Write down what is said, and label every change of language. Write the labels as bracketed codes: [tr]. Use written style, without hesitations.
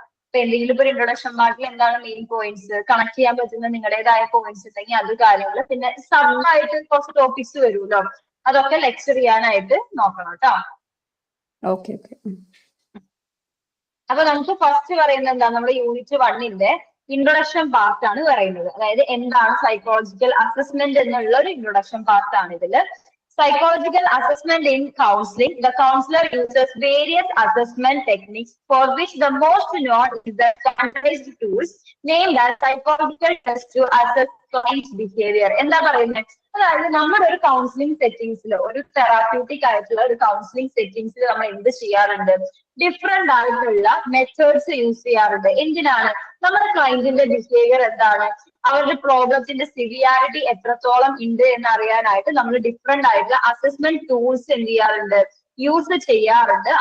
[ml] ഇപ്പൊ എന്തെങ്കിലും ഒരു ഇൻട്രൊഡക്ഷൻ പാർട്ടിൽ എന്താണ് മെയിൻ പോയിന്റ്സ്, കണക്ട് ചെയ്യാൻ പറ്റുന്ന നിങ്ങളുടേതായ പോയിന്റ്സ് ഉണ്ടെങ്കിൽ അത് കാര്യങ്ങൾ, പിന്നെ സബായിട്ട് കുറച്ച് ടോപ്പിക്സ് വരുമല്ലോ, അതൊക്കെ ലെക്ചർ ചെയ്യാനായിട്ട് നോക്കണം കേട്ടോ. ഓക്കെ. അപ്പൊ നമുക്ക് ഫസ്റ്റ് പറയുന്നത് എന്താ, നമ്മുടെ യൂണിറ്റ് 1ന്റെ ഇൻട്രൊഡക്ഷൻ പാർട്ട് ആണ് പറയുന്നത്. അതായത് എന്താണ് സൈക്കോളജിക്കൽ അസസ്മെന്റ് എന്നുള്ള ഒരു ഇൻട്രൊഡക്ഷൻ പാർട്ട് ആണ് ഇതില്. [en] Psychological assessment in counseling. The counselor uses various assessment techniques for which the most known is the standardized tools named as psychological test to assess client's behavior. [ml] എന്താ പറയുന്നത്, അതായത് നമ്മുടെ ഒരു counselling സെറ്റിംഗ്സിൽ, ഒരു തെറാപ്യൂട്ടിക് ആയിട്ടുള്ള ഒരു കൗൺസിലിംഗ് സെറ്റിംഗ്സിൽ നമ്മൾ എന്ത് ചെയ്യാറുണ്ട്, ഡിഫറെന്റ് ആയിട്ടുള്ള മെത്തേഡ്സ് യൂസ് ചെയ്യാറുണ്ട്. എന്തിനാണ്, നമ്മുടെ ക്ലയന്റിന്റെ ബിഹേവിയർ എന്താണ്, അവരുടെ പ്രോബ്ലത്തിന്റെ സിവിയാരിറ്റി എത്രത്തോളം ഉണ്ട് എന്ന് അറിയാനായിട്ട് നമ്മൾ ഡിഫറെന്റ് ആയിട്ടുള്ള അസസ്മെന്റ് ടൂൾസ് എന്ത് ചെയ്യാറുണ്ട്, യൂസ് ചെയ്യാറുണ്ട്.